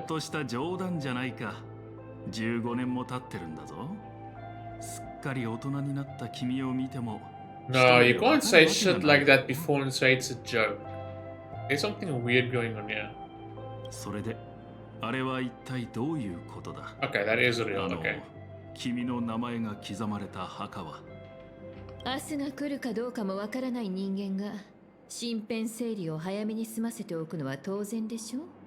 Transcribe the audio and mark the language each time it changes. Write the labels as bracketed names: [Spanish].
[Japanese] っとした冗談じゃないか。15年も経ってるんだぞ。すっかり大人になった君を見ても。 [English] No, you can't say shit like that before and say it's a joke. There's something weird going on here. [Japanese] それで、あれは一体どういうことだ？ [English] Okay, that is real. Okay. [Japanese] 君の名前が刻まれた墓は明日が来るかどうかもわからない人間が身辺整理を早めに済ませておくのは当然でしょ。